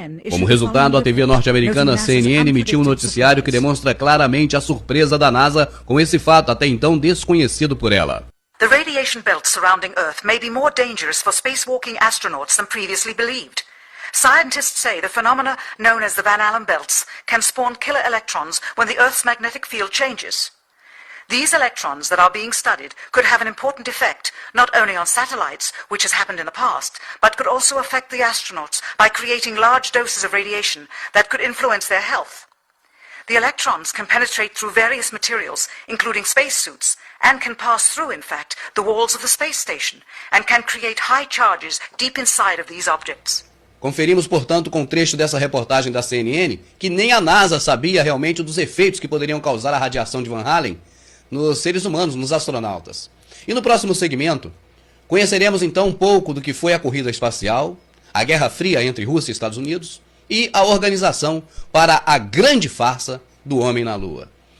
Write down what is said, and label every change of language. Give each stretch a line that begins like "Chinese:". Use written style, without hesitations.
Portuguese: Como resultado, a TV norte-americana CNN emitiu um noticiário que demonstra claramente a surpresa da NASA com esse fato até então desconhecido por ela.
English: The radiation belt surrounding Earth may be more dangerous for spacewalking astronauts than previously believed. Scientists say the phenomena known as the Van Allen belts can spawn killer electrons when the Earth's magnetic field changes. These electrons that are being studied could have an important effect, not only on satellites, which has happened in the past, but could also affect the astronauts by creating large doses of radiation that could influence their health. The electrons can penetrate through various materials, including spacesuits, and can pass through, in fact, the walls of the space station, and can create high charges deep inside of these objects.
Portuguese: Conferimos, portanto, com um trecho dessa reportagem da CNN que nem a NASA sabia realmente dos efeitos que poderiam causar a radiação de Van Allen nos seres humanos, nos astronautas. E no próximo segmento, conheceremos então um pouco do que foi a corrida espacial, a Guerra Fria entre Rússia e Estados Unidos e a organização para a grande farsa do homem na Lua.